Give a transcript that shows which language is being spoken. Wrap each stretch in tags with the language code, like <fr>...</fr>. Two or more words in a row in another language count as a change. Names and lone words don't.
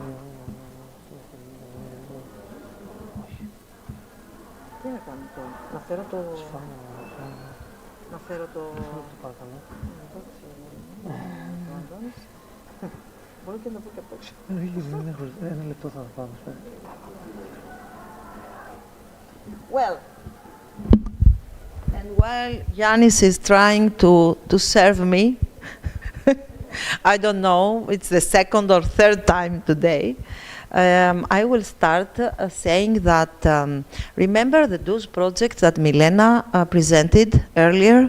<el>Τι να κάνω τώρα, να φέρω το... Να φέρω το... Μπορεί και να πω και απ' έξω. Ένα λεπτό θα πάμε.</el> <en>Well, and while Yannis is trying to serve me, I don't know, it's the second or third time today, I will start saying that, remember the DOS project that Milena presented earlier?</en>